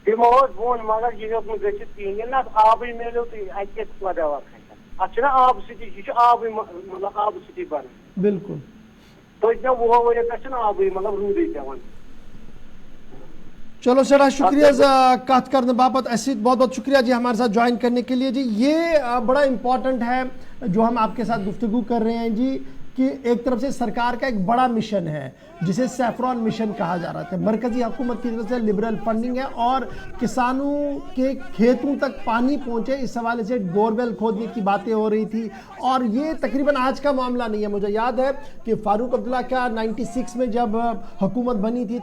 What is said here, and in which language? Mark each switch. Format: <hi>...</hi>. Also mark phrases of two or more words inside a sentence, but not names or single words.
<ks>تِمو حظ ووٚن مگر یہِ ہیوٚک نہٕ گٔژھِتھ کِہیٖنۍ ییٚلہِ نہٕ اَتھ آبٕے میلیو تہٕ اَتہِ کیٛاہ پٲداوار کھسہِ اَتھ چھُنہ آبہٕ سۭتی یہِ چھُ آبٕے مطلب آبہٕ سۭتی بنان</ks> <ur>بالکل</ur> <ks>توتہِ مےٚ 20 ؤرۍ پٮ۪ٹھ چھُنہٕ آبٕے مطلب روٗدٕے پٮ۪وان چلو سیٹھا شکریہ کات کرنے باپت</ks> <ur>اسی بہت بہت شکریہ جی ہمارے ساتھ جوائن کرنے کے لیے جی یہ بڑا امپورٹنٹ ہے جو ہم آپ کے ساتھ گفتگو کر رہے ہیں جی کہ ایک طرف سے سرکار کا ایک بڑا مشن ہے جسے</ur> <en>saffron mission</en> <ur>کہا جا رہا تھا مرکزی حکومت کی طرف سے</ur> <en>liberal funding</en> <ur>ہے اور کسانوں کے کھیتوں تک پانی پہنچے اس حوالے سے بورویل کھودنے کی باتیں ہو رہی تھی اور یہ تقریباً آج کا معاملہ نہیں ہے مجھے یاد ہے کہ فاروق عبداللہ کا 96 میں جب حکومت بنی تھی</ur>